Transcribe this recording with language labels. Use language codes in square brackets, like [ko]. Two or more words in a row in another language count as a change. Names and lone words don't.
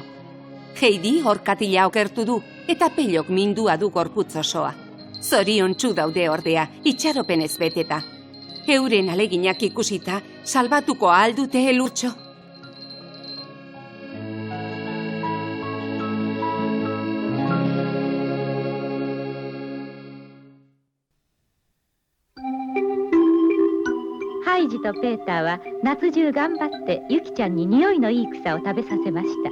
[eu] Heidi orkatila okertu du eta Pellok mindua du gorputz osoa. Zoriontsu daude ordea, itxaropenez beteta. Euren aleginak ikusita, salbatuko ahal dute elurtxo. [ja] ハイジとペーターは夏中頑張ってユキちゃんに匂いのいい草を食べさせました。